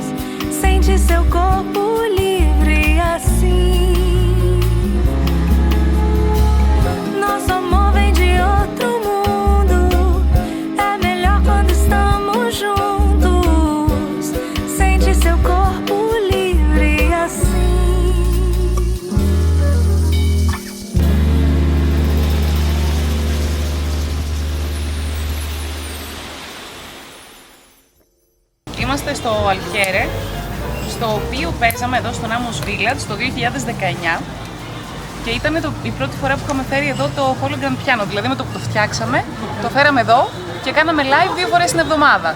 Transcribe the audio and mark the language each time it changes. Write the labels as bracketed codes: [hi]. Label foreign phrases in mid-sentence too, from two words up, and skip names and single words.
[pt] Sente seu corpo livre assim. Nosso amor vem de outro mundo. É melhor quando estamos juntos. Sente seu corpo livre assim. [el] Είμαστε στο Αλφιέρε, στο οποίο παίζαμε εδώ στο Namos Village το 2019 και ήταν η πρώτη φορά που είχαμε φέρει εδώ το [en] hologram piano, [el] δηλαδή με το που το φτιάξαμε, το φέραμε εδώ και κάναμε live 2 φορές την εβδομάδα.